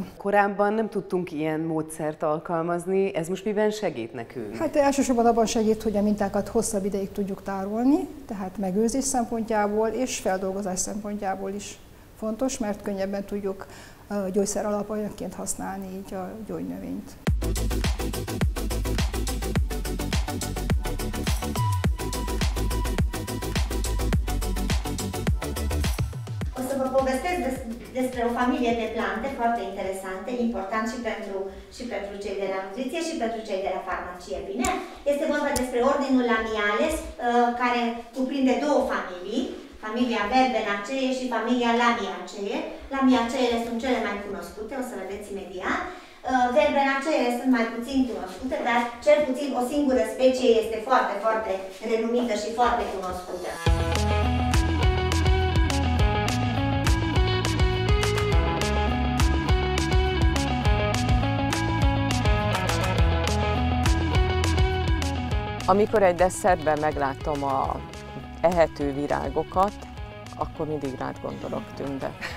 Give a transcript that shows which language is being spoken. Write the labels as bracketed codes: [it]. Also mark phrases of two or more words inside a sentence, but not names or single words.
[hu] Korábban nem tudtunk ilyen módszert alkalmazni, ez most miben segít nekünk? Hát elsősorban abban segít, hogy a mintákat hosszabb ideig tudjuk tárolni, tehát megőrzés szempontjából és feldolgozás szempontjából is fontos, mert könnyebben tudjuk gyógyszer alapanyagként használni így a gyógynövényt. [ro] O să vă povestesc despre o familie de plante foarte interesante, important și pentru cei de la nutriție și pentru cei de la farmacie. Bine? Este vorba despre ordinul Lamiales, care cuprinde două familii, familia Verbenaceae și familia Lamiaceae. Lamiaceele sunt cele mai cunoscute, o să vedeți imediat. Verbenaceae sunt mai puțin cunoscute, dar cel puțin o singură specie este foarte, foarte renumită și foarte cunoscută. [hu] Amikor egy desszertben meglátom a ehető virágokat, akkor mindig rád gondolok, Tünde.